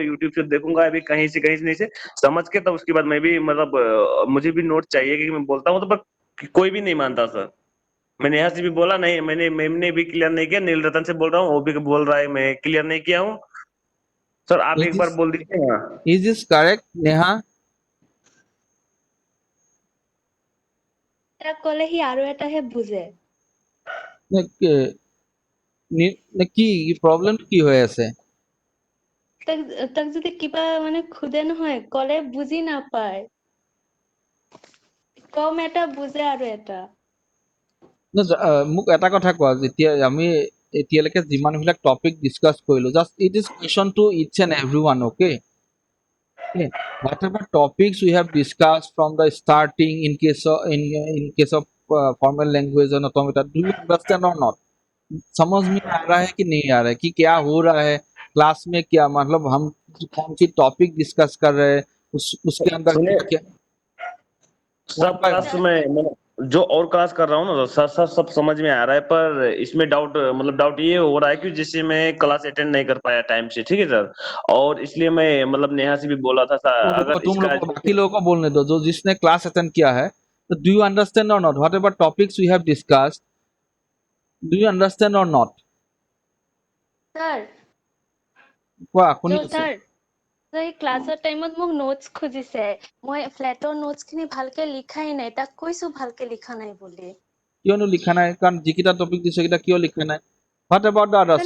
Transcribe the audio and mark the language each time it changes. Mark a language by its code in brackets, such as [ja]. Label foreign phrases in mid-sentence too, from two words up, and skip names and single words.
[hi] यूट्यूब से देखूंगा अभी कहीं से नहीं से समझ के, तब उसके बाद मैं भी मतलब मुझे भी नोट चाहिए. क्योंकि मैं बोलता हूँ तो पर कोई भी नहीं मानता सर. मैंने यहाँ से भी बोला नहीं, मैंने मैम ने भी क्लियर नहीं किया. नील रतन से बोल रहा हूँ, वो भी बोल रहा है मैं क्लियर नहीं किया हूँ. सर आप इज एक दिस बार बोल दीजिए ना. [en] is this correct नेहा? [as] এটা কলে সি আৰু এটাহে বুজে। কি প্ৰব্লেম কি হৈ আছে? তাক তাক যদি কিবা মানে খুদে নহয় কলে বুজি নাপায়। কম এটা বুজে আৰু এটা। মোক এটা কথা কোৱা, যেতিয়া আমি এতিয়ালৈকে যিমানবিলাক টপিক ডিছকাছ কৰিলো, [en] just it is question to its end every one. [as] অ'কে, [en] whatever topics we have discussed from the starting in case of formal language and automata, do you understand or not? [hi] समझ में आ रहा है कि नहीं आ रहा है कि क्या हो रहा है क्लास में? क्या मतलब हम कौन सी [en] topic discuss [hi] कर रहे हैं, उसके अंदर सुनिए, क्या क्या वन सब बाय क्लास में जो और क्लास कर रहा हूँ ना सर, सर सब समझ में आ रहा है. पर इसमें डाउट मतलब डाउट ये हो रहा है कि जिससे मैं [en] class attend [hi] नहीं कर पाया टाइम से. ठीक है सर, और इसलिए मैं मतलब नेहा से भी बोला था सर, तो रुको, अगर तुम लोग इसका को बाकी लोगों को बोलने दो जो जिसने [en] class attend [hi] किया है. [en] तो do you understand or not what ever topics we have discussed? do you understand or not? [as] স্যার কোৱা, শুনি আছো. স্যার এই ক্লাছৰ টাইমত মোক নোটছ খুজিছে। মই ফ্লেটৰ নোটছখিনি ভালকে লিখাই নাই, তাক কৈছো ভালকে লিখা নাই বুলি। কিয়নো লিখা নাই? কাৰণ যিকেইটা টপিক দিছো সেইকেইটা কিয় লিখা নাই? [en] what about the others?